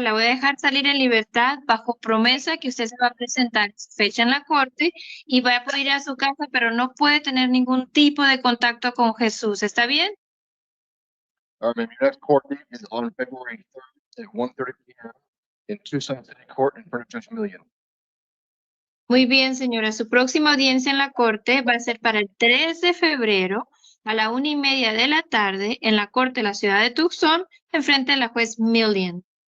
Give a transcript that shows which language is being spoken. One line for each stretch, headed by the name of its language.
Spanish: La voy a dejar salir en libertad bajo promesa que usted se va a presentar fecha en la corte y va a poder ir a su casa, pero no puede tener ningún tipo de contacto con Jesús. ¿Está bien?
English: All right, ma'am, your next court date is on February 3rd at 1:30 p.m. in Tucson City Court in front of Judge Million.
Spanish: Muy bien, señora. Su próxima audiencia en la corte va a ser para el 3 de febrero a la 1:30 de la tarde en la corte de la ciudad de Tucson, enfrente de la juez Millian.